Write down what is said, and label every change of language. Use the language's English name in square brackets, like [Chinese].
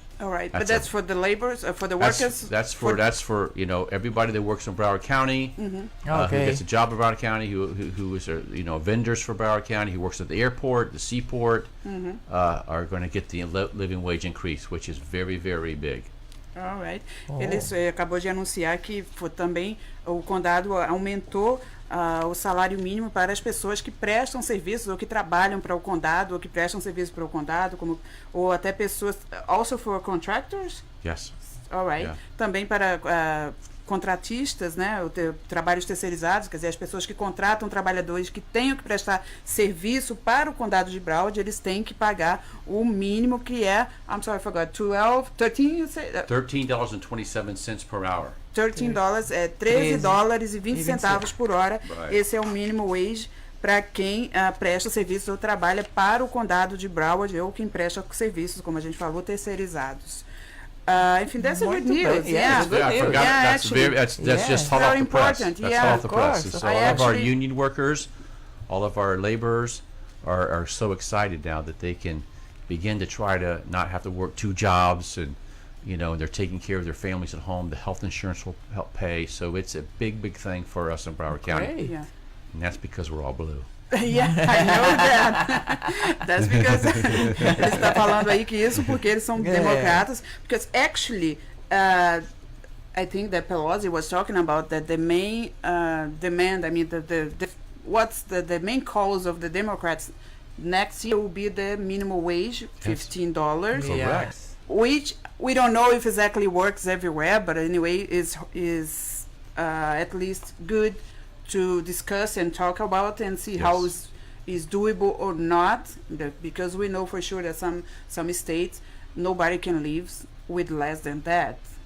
[English] All right, but that's for the laborers, for the workers. That's for everybody that works in Broward County, who gets a job in Broward County, who is vendors for Broward County, who works at the airport, the seaport, are going to get the living wage increase, which is very, very big. All right. [Portuguese] Ele acabou de anunciar que também o condado aumentou o salário mínimo para as pessoas que prestam serviços ou que trabalham para o condado ou que prestam serviços para o condado, ou até pessoas [English] also for contractors? Yes. All right. Yeah. [Portuguese] Também para contratistas, né, trabalhos terceirizados, quer dizer, as pessoas que contratam trabalhadores que tenham que prestar serviço para o condado de Broward, eles têm que pagar o mínimo que é, [English] I'm sorry, I forgot, $13, you say? $13.27 per hour. [Portuguese] $13 é $13.20 por hora. [English] Right. [Portuguese] Esse é o mínimo wage para quem presta serviços ou trabalha para o condado de Broward ou quem presta serviços, como a gente falou, terceirizados. Enfim, [English] that's a good news. I forgot. That's just hot off the press. That's hot off the press. So all of our union workers, all of our laborers are so excited now that they can begin to try to not have to work 2 jobs, and they're taking care of their families at home. The health insurance will help pay. So it's a big, big thing for us in Broward County. Yeah. And that's because we're all blue. Yeah, I know that. That's because [Portuguese] ele está falando aí que isso porque eles são democratas. [English] Because actually, I think that Pelosi was talking about that the main demand. I mean, what's the main cause of the Democrats next year will be the minimum wage, $15. Correct. Which we don't know if exactly works everywhere, but anyway, is at least good to discuss and talk about and see how is doable or not, because we know for sure that some states nobody can live with less than that.